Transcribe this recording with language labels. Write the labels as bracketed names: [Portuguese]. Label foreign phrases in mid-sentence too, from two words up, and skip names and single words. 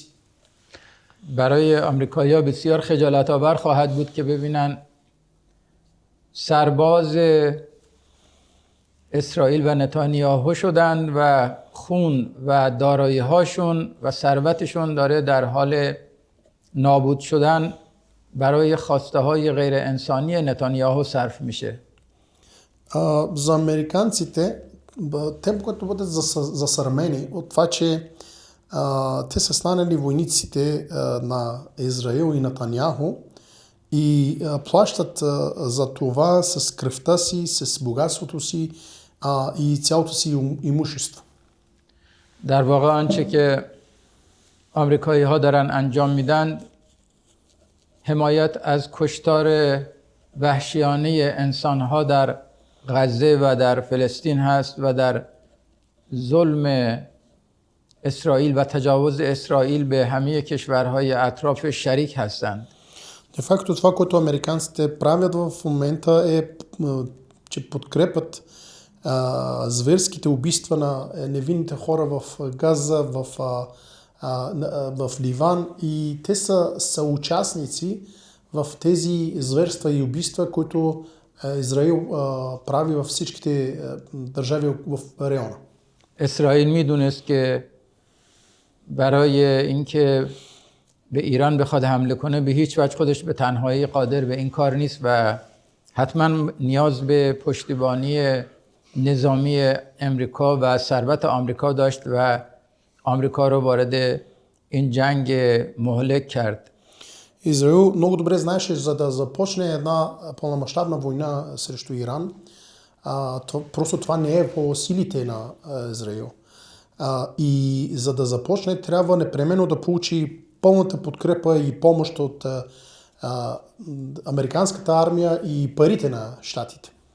[Persian] برای آمریکایی‌ها بسیار خجالت آور خواهد بود که ببینن سرباز اسرائیل و نتانیاهو شدن و خون و دارایی هاشون و ثروتشون داره در حال نابود شدن برای خواسته های غیر انسانی نتانیاهو صرف میشه. [Bulgarian] За американците, те когато бъдат засърмени от това, че те са станали войниците на Израил и Нетаняху и плащат за това с кръвта си, с богатството си и цялото си имущество. [Persian] در واقع آنچه که آمریکایی ها دارن انجام میدن حمایت از کشتار وحشیانه انسان ها در غزه و در فلسطین هست و در ظلم اسرائیل و تجاوز اسرائیل به همه کشورهای اطراف شریک هستند. [Latin] De facto [Bulgarian] това, което американците правят в момента е, че подкрепят зверските убийства на невинните хора в Газа, в Ливан, и те са съучастници в тези зверства и убийства, които Израил прави във всичките държави в района. [Persian] اسرائیل میدونست که برای اینکه به ایران بخواد حمله کنه به هیچ وجه خودش به تنهایی قادر به این کار نیست و حتما نیاز به پشتیبانی نظامی امریکا و ثروت آمریکا داشت و آمریکا رو варد این جنگ مهلک کرد. [Bulgarian] Израил много добре знаеше, за да започне една пълномащабна война срещу Иран, просто това не е по силите на Израил. И за да започне, трябва непременно да получи пълната подкрепа и помощ от американската армия и парите на щатите.